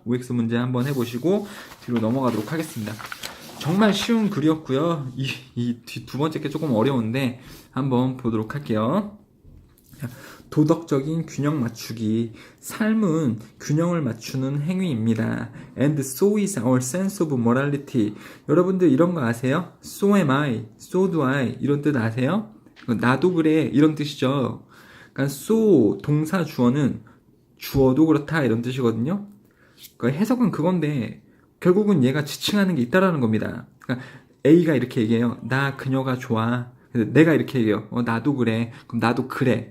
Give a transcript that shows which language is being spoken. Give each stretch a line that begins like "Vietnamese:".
Korean: OX 문제 한번 해보시고 뒤로 넘어가도록 하겠습니다. 정말 쉬운 글이었고요. 이 두 번째 게 조금 어려운데 한번 보도록 할게요. 도덕적인 균형 맞추기. 삶은 균형을 맞추는 행위입니다.
English: And so is our sense of morality.
Korean: 여러분들 이런 거 아세요?
English: So am I, so do I
Korean: 이런 뜻 아세요? 나도 그래 이런 뜻이죠. 그러니까 so 동사 주어는 주어도 그렇다 이런 뜻이거든요. 그러니까 해석은 그건데 결국은 얘가 지칭하는 게 있다라는 겁니다. 그러니까 A가 이렇게 얘기해요. 나 그녀가 좋아. 내가 이렇게 얘기해요. 나도 그래. 그럼 나도 그래.